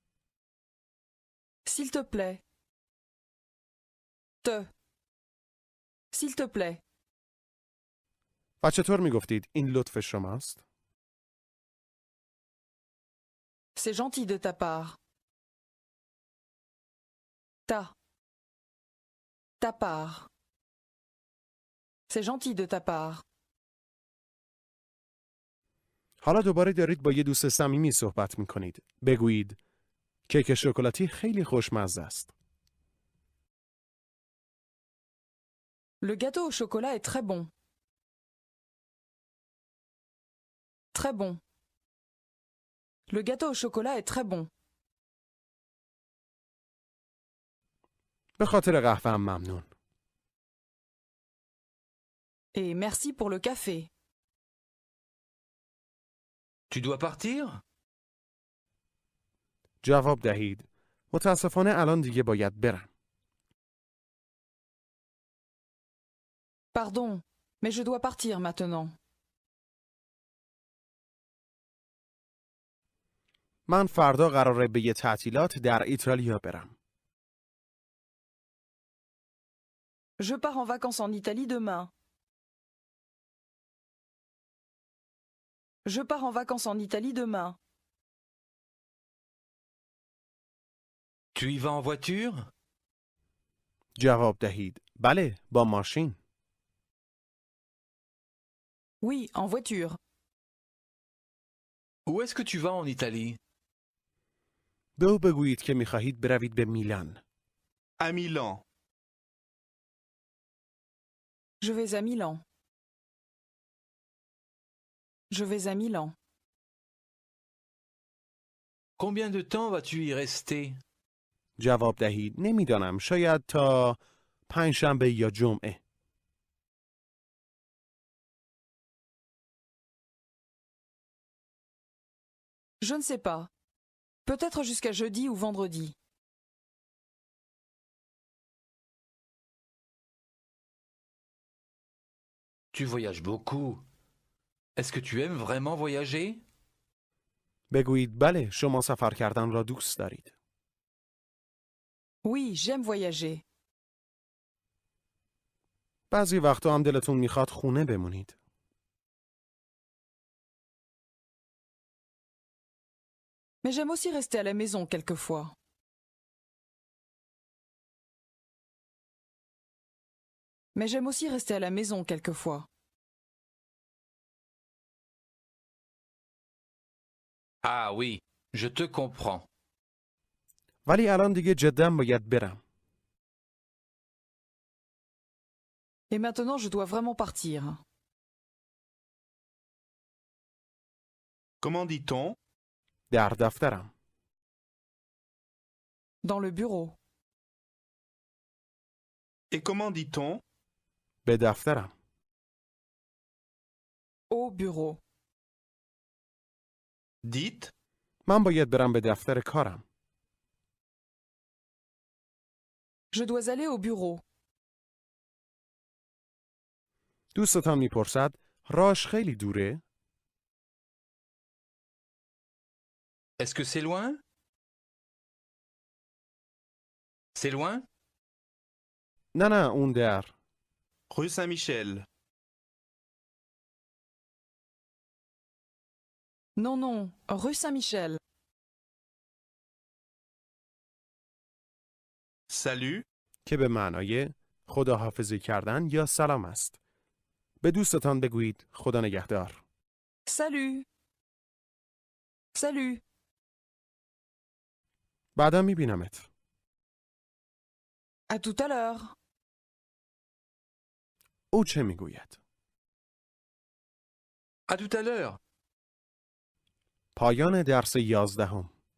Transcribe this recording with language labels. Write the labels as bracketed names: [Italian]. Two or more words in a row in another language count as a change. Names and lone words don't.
[French] S'il te plaît. Te. S'il te plaît. [Persian] و چطور میگفتید این لطف شماست؟ [French] C'est gentil de ta part. Ta. Ta part. C'est gentil de ta part. [Persian] حالا دوباره دارید با یه دوست صمیمی صحبت میکنید. بگویید کیک شکلاتی خیلی خوشمزه است. [French] Le gâteau au chocolat est très bon. Très bon. Le gâteau au chocolat est très bon. [Persian] به خاطر قهوه‌ام ممنون. [French] Et merci pour le café. Tu dois partir? [Persian] جواب دهید. متاسفانه الان دیگه باید برم. [French] Pardon, mais je dois partir maintenant. [Persian] من فردا قراره به یه تعطیلات در ایتالیا برم. [French] Je pars en vacances en Italie demain. Je pars en vacances en Italie demain. Tu y vas en voiture? [Persian] جواب دهید. بله، با ماشین. [French] Oui, en voiture. Où est-ce que tu vas en Italie? [Persian] به او بگویید که میخواهید بروید به میلان. [French] à Milan. Je vais à Milan. Je vais à Milan. Combien de temps vas-tu y rester? [Persian] جواب دهید. نمیدانم. شاید تا پنجشنبه یا جمعه. [French] Je ne sais pas. Peut-être jusqu'à jeudi ou vendredi. Tu voyages beaucoup. Est-ce que tu aimes vraiment voyager? [Persian] بگویید بله، شما سفر کردن را دوست دارید. [French] Oui, j'aime voyager. [Persian] بعضی وقتا هم دلتون میخواد خونه بمونید. [French] Mais j'aime aussi rester à la maison quelquefois. Mais j'aime aussi rester à la maison quelquefois. Ah oui, je te comprends. [Persian] ولی الان دیگه جدا باید برم. [French] Et maintenant, je dois vraiment partir. Comment dit-on? [Persian] در دفترم. [French] Dans le bureau. Et comment dit-on? [Persian] به دفترم. [French] Au bureau. Dites. [Persian] من باید برم به دفتر کارم. [French] Je dois aller au bureau. [Persian] دوستتان میپرسد راهش خیلی دوره؟ [French] Est-ce que c'est loin? C'est loin? [Persian] نه اون در. [French] Rue Saint-Michel. Non, rue Saint-Michel. Salut. [Persian] که به معنای خداحافظی کردن یا سلام است. به دوستتان بگویید خدا نگهدار. [French] Salut. Salut. [Persian] بعدا میبینمت. [French] À tout à l'heure. [Persian] او چه میگوید؟ [French] À tout à l'heure. [Persian] پایان درس 11.